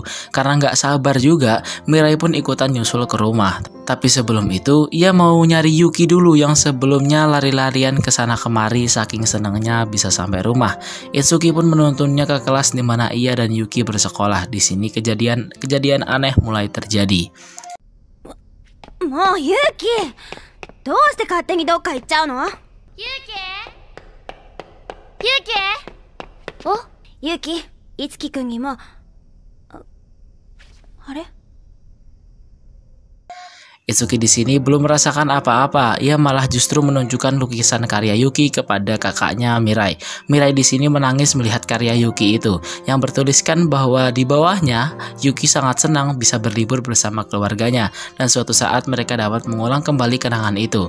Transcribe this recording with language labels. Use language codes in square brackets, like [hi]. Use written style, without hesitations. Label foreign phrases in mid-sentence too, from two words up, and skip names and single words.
[id] Karena nggak sabar juga, Mirai pun ikutan nyusul ke rumah. Tapi sebelum itu, ia mau nyari Yuki dulu yang sebelumnya lari-larian ke sana kemari saking senangnya bisa sampai rumah. Itsuki pun menuntunnya ke kelas di mana ia dan Yuki bersekolah. Di sini kejadian aneh mulai terjadi. [ja] Mo, Yuki! どうして勝手にどっか行っちゃうの? Yuki! Yuki! お、Yuki、Itsukiくんにも、あれ? [id] Itsuki di sini belum merasakan apa-apa, ia malah justru menunjukkan lukisan karya Yuki kepada kakaknya Mirai. Mirai di sini menangis melihat karya Yuki itu, yang bertuliskan bahwa di bawahnya Yuki sangat senang bisa berlibur bersama keluarganya dan suatu saat mereka dapat mengulang kembali kenangan itu.